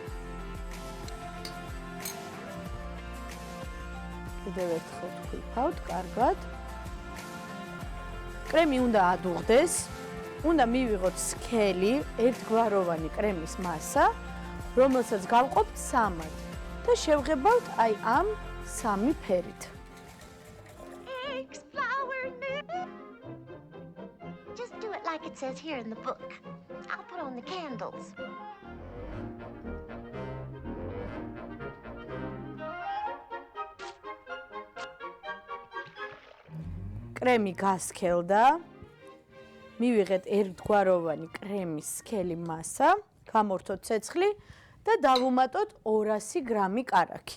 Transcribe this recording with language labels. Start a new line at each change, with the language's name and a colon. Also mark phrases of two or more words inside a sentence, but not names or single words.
Georgian: კიდევ ერთხელ ვქვიფავთ კარგად. კრემი უნდა ადუღდეს, უნდა მივიღოთ სქელი, ერთგვაროვანი კრემის მასა, რომელსაც გავყოფთ 3-ად და შევღებავთ აი ამ 3 ფერით.
English: Eggs, flour, milk. Just do it like it says here in the book. I'll put on the candles.
Georgian: კრემი გასქელდა. მივიღეთ ერთგვაროვანი კრემის სქელი მასა, გამორთოთ ცეცხლი და დავუმატოთ 200 გრამი კარაქი.